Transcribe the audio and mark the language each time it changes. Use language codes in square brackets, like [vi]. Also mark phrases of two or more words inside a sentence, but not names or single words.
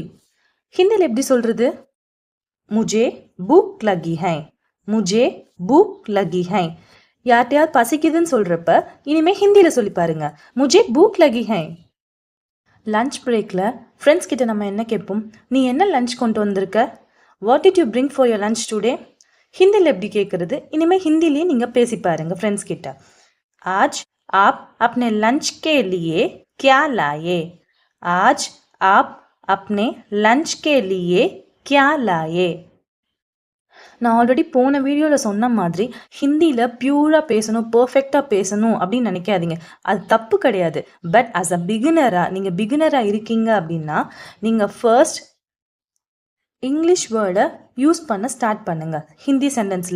[ta] ஹிந்தியில் எப்படி சொல்கிறது? [hi] मुझे भूख लगी है, मुझे भूख लगी है. [ta] யார்ட்டையாவது பசிக்குதுன்னு சொல்கிறப்ப இனிமேல் ஹிந்தியில் சொல்லி பாருங்க. [hi] मुझे भूख लगी है. [ta] லஞ்ச் பிரேக்கில் ஃப்ரெண்ட்ஸ் கிட்ட நம்ம என்ன கேட்போம்? நீ என்ன லஞ்ச் கொண்டு வந்திருக்க? [en] What did you bring for your lunch today? [ta] ஹிந்தியில் எப்படி கேட்குறது? இனிமேல் ஹிந்திலேயே நீங்கள் பேசி பாருங்க ஃப்ரெண்ட்ஸ் கிட்ட. [hi] आज आप अपने लंच के लिए क्या लाए, आज आप अपने लंच के लिए क्या लाए? [ta] நான் ஆல்ரெடி போன வீடியோவில் சொன்ன மாதிரி ஹிந்தியில் பியூராக பேசணும், பர்ஃபெக்டாக பேசணும் அப்படின்னு நினைக்காதீங்க. அது தப்பு கிடையாது. [en] but as a [ta] நீங்கள் பிகினராக இருக்கீங்க அப்படின்னா நீங்கள் [en] first English word use [ta] பண்ண ஸ்டார்ட் பண்ணுங்கள் ஹிந்தி சென்டென்ஸில்.